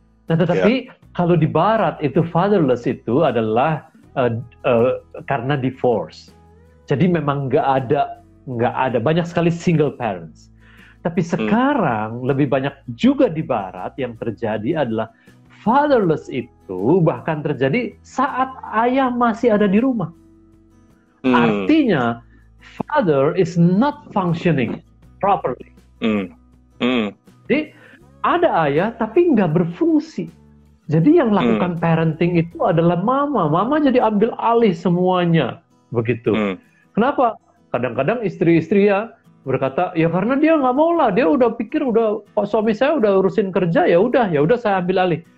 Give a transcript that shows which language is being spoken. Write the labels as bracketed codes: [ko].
[id] Nah, tetapi kalau di Barat itu fatherless itu adalah karena divorce. Jadi memang nggak ada banyak sekali single parents. Tapi sekarang lebih banyak juga di Barat yang terjadi adalah fatherless itu bahkan terjadi saat ayah masih ada di rumah. Artinya [en] father is not functioning properly. [id] Jadi ada ayah tapi nggak berfungsi. Jadi yang lakukan parenting itu adalah mama. Mama jadi ambil alih semuanya. Begitu. Kenapa? Kadang-kadang istri-istri ya berkata, ya karena dia nggak mau lah, dia udah pikir suami saya udah urusin kerja, ya udah saya ambil alih.